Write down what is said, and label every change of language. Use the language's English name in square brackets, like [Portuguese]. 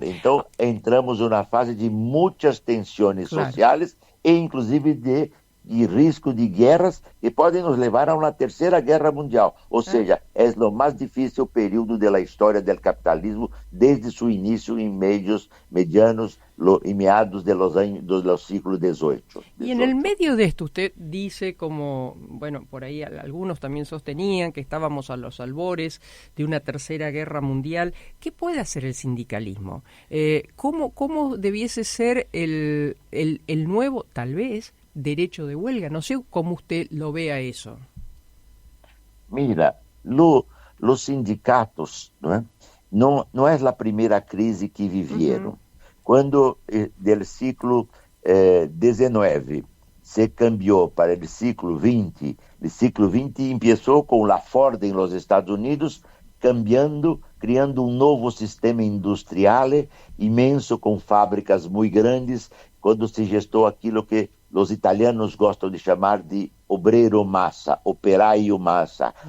[Portuguese] Então, entramos numa fase de muitas tensões sociais e, inclusive, de de risco de guerras que podem nos levar a uma terceira guerra mundial. Ou seja, é o mais difícil período da história do capitalismo desde seu início em medianos y meados de los siglos XVIII. [Spanish] Y en el medio de esto usted dice, como, bueno, por ahí algunos también sostenían que estábamos a los albores de una tercera guerra mundial. ¿Qué puede hacer el sindicalismo? ¿Cómo debiese ser el nuevo, tal vez, derecho de huelga? No sé cómo usted lo vea eso. Mira, los sindicatos no es la primera crisis que vivieron. Uh-huh. [Portuguese] Quando del ciclo XIX se cambiou para o ciclo XX, o ciclo XX começou com a Ford em los Estados Unidos, criando um novo sistema industrial imenso, com fábricas muito grandes, quando se gestou aquilo que os italianos gostam de chamar de obrero massa, operaio massa.